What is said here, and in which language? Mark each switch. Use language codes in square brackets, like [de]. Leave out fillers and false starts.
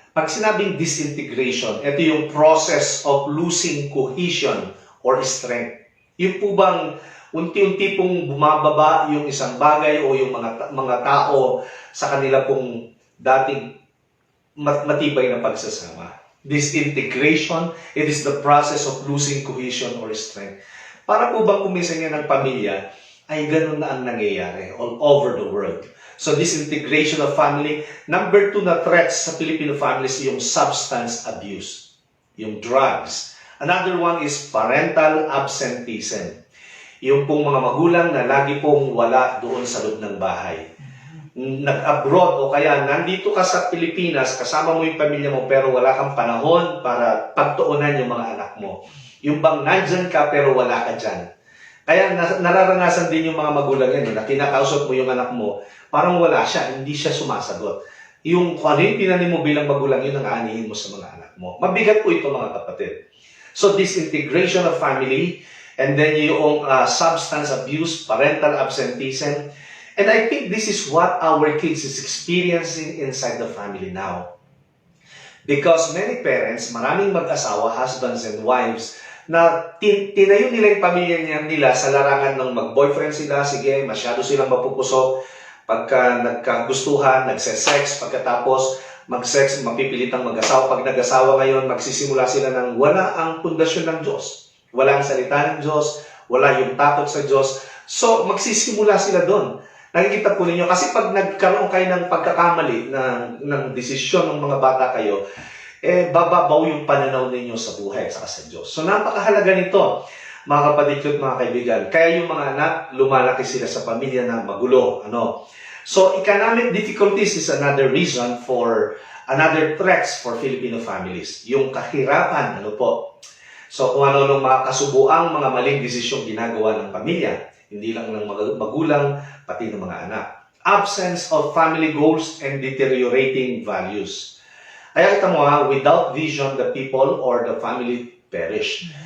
[tl] Pag sinabing [en] disintegration, [tl] ito yung [en] process of losing cohesion or strength. [tl] Yung po bang unti-unti pong bumababa yung isang bagay o yung mga tao sa kanila pong dating matibay na pagsasama. [en] Disintegration, it is the process of losing cohesion or strength. [tl] Para po bang kumisan niya ng pamilya ay ganun na ang nangyayari [en] all over the world. So disintegration of family. Number 2 na threats sa Filipino families, yung substance abuse, yung drugs. Another one is parental absenteeism. [tl] Yung pong mga magulang na lagi pong wala doon sa loob ng bahay. Nag-abroad o kaya nandito ka sa Pilipinas, kasama mo yung pamilya mo pero wala kang panahon para pagtuunan yung mga anak mo. Yung bang nandyan ka pero wala ka dyan. Kaya nararanasan din yung mga magulang yan, na kinakausap mo yung anak mo, parang wala siya, hindi siya sumasagot. Yung kung ano yung tinanim mo bilang magulang, yun ang aanihin mo sa mga anak mo. Mabigat po ito mga kapatid. [en] So disintegration of family, and then yung substance abuse, parental absenteeism. And I think this is what our kids is experiencing inside the family now. Because many parents, [tl] maraming mag-asawa, [en] husbands and wives, [tl] na tinayo nila yung pamilya nila sa larangan ng mag-boyfriend sila, sige, masyado silang mapupusok, pagka nagkagustuhan, nagse-sex, pagkatapos mag-sex, mapipilitang mag-asawa. Pag nag-asawa ngayon, magsisimula sila ng wala ang pundasyon ng Diyos. Wala ang salita ng Diyos, wala yung takot sa Diyos. So, magsisimula sila doon. Nakikita po ninyo, kasi pag nagkaroon kayo ng pagkakamali ng desisyon ng mga bata kayo, bababaw yung pananaw ninyo sa buhay at sa Diyos. So, napakahalaga nito, mga kapatid at mga kaibigan. Kaya yung mga anak, lumalaki sila sa pamilya na magulo. [en] So, economic difficulties is another reason for another threats for Filipino families. [tl] Yung kahirapan, So, kung ano nung mga kasubuang mga maling desisyong ginagawa ng pamilya, hindi lang ng magulang, pati ng mga anak. [en] Absence of family goals and deteriorating values. [tl] Kaya kita mo [en] without vision, the people or the family perish.